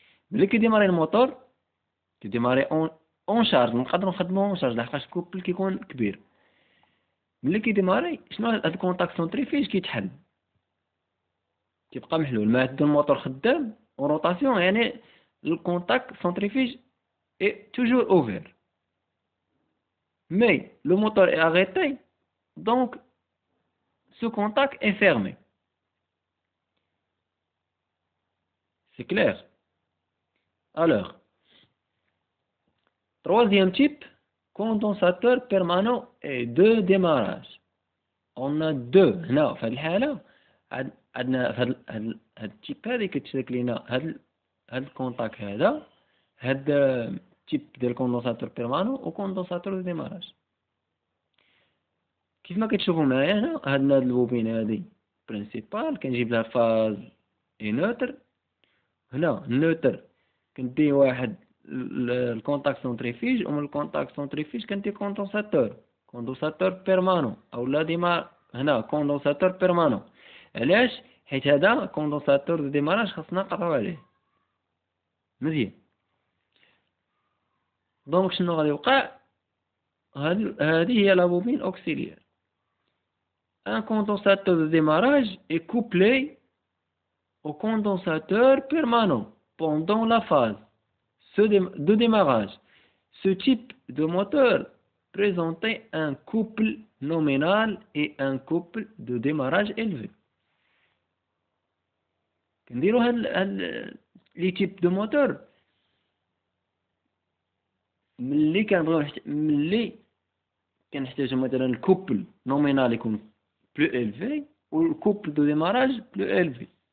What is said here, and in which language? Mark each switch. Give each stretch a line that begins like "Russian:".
Arabic: ملي كيديماري الموتور كيديماري اون شارج، نقدروا نخدموه اون شارج لحقاش الكوبل كيكون كبير. ملي كيديماري شنو هاد الكونتاك سونتريفيج كيتحل، كيبقى محلول ما عاد الموتور خدام وروتاسيون، يعني الكونتاك سونتريفيج
French: est toujours ouvert. Mais le moteur est arrêté, donc ce contact est fermé. C'est clair? Alors, troisième type, condensateur permanent et de démarrage. On a deux.
Arabic: هنا في هذه الحالة عندنا في هذا التيب هذا كيتشارك لنا هذا الكونتاك هذا تيب ديال كوندونساتور بيرمانون و كوندونساتور دو ديماراج. كيف ما كتشوفوا معايا هنا عندنا هاد البوبين هادي برينسيبال كنجيب لها فاز اي نوتر. هنا النوتر كندي واحد الكونتاك سونتريفيج، ومن الكونتاك سونتريفيج كندي كوندونساتور بيرمانون او لا ديما هنا كوندونساتور بيرمانون. علاش؟ حيت هذا كوندونساتور دو ديماراج خاصنا نقراو عليه مزيان. دونك شنو غادي يوقع؟ هذه هي لا بوبين اوكسيليير.
French: ان كوندونساتور دو ديماراج est couplé au condensateur permanent pendant la phase de démarrage. Ce type de moteur présentait un couple nominal et un couple de démarrage élevé.
Arabic: كنديرو هاد لي تيب دو موتور ملي كنحتاجو مثلا الكوبل نومينال يكون بلو إلفي والكوبل دو ديماراج بلو إلفي.